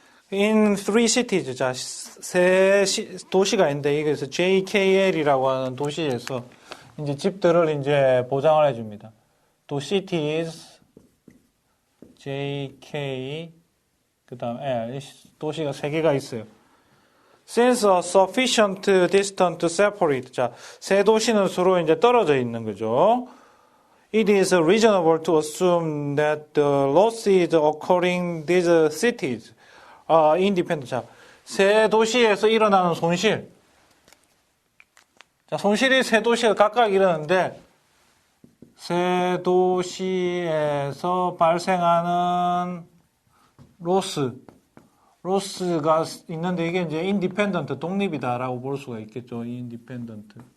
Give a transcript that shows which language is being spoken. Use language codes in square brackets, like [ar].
[en] In three cities, [ko] 자, 세 도시가 있는데 이게서 JKL이라고 하는 도시에서 이제 집들을 이제 보장을 해줍니다. 또 cities, JK, 그 다음 L, 도시가 세 개가 있어요. [en] Since a sufficient distance to separate, [ko] 자, 세 도시는 서로 이제 떨어져 있는 거죠. [en] It is reasonable to assume that the losses occurring these cities are independent. [ko] 자, 세 도시에서 일어나는 손실. 자, 손실이 세 도시가 각각 일어나는데 세 도시에서 발생하는 로스가 있는데 이게 이제 인디펜던트, 독립이다라고 볼 수가 있겠죠. 인디펜던트.